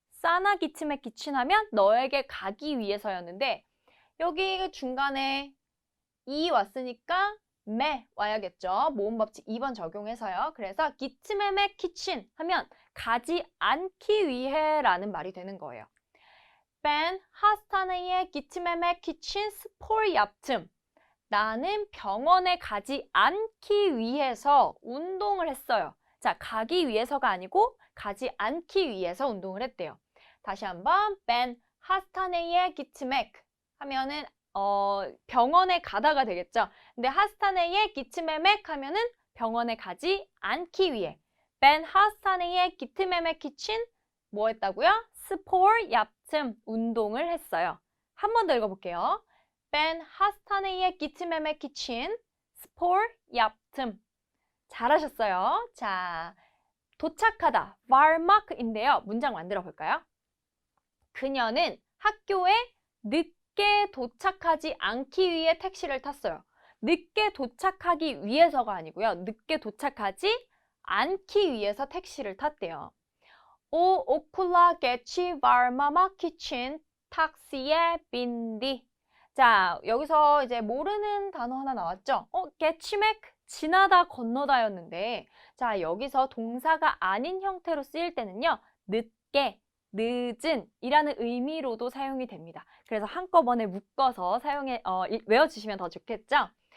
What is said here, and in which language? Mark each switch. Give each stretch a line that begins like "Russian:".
Korean: 싸나 gitmek için 하면 너에게 가기 위해서였는데 여기 중간에 이 왔으니까 매 와야겠죠. 모음법칙 2번 적용해서요. 그래서 gitmemek için 하면 가지 않기 위해 라는 말이 되는 거예요.
Turkish: Ben hastaneye gitmemek için spor yaptım.
Korean: 나는 병원에 가지 않기 위해서 운동을 했어요. 자, 가기 위해서가 아니고 가지 않기 위해서 운동을 했대요. 다시 한번
Turkish: Ben 하스타네이에 gitmek
Korean: 하면은 병원에 가다가 되겠죠. 근데
Turkish: 하스타네이에 gitmemek
Korean: 하면은 병원에 가지 않기 위해.
Turkish: Ben 하스타네이에 gitmemek için
Korean: 뭐 했다고요?
Turkish: 스포르 yaptım
Korean: 운동을 했어요. 한 번 더 읽어볼게요.
Turkish: Ben hastaneye gitmemek için spor yaptım.
Korean: 잘하셨어요. 자, 도착하다, varmak인데요. 문장 만들어 볼까요? 그녀는 학교에 늦게 도착하지 않기 위해 택시를 탔어요. 늦게 도착하기 위해서가 아니고요. 늦게 도착하지 않기 위해서 택시를 탔대요.
Turkish: O okula geç varmamak için taksiye bindi.
Korean: 자, 여기서 이제 모르는 단어 하나 나왔죠? getmek, 지나다, 건너다였는데 자, 여기서 동사가 아닌 형태로 쓰일 때는요. 늦게, 늦은 이라는 의미로도 사용이 됩니다. 그래서 한꺼번에 묶어서 외워주시면 더 좋겠죠?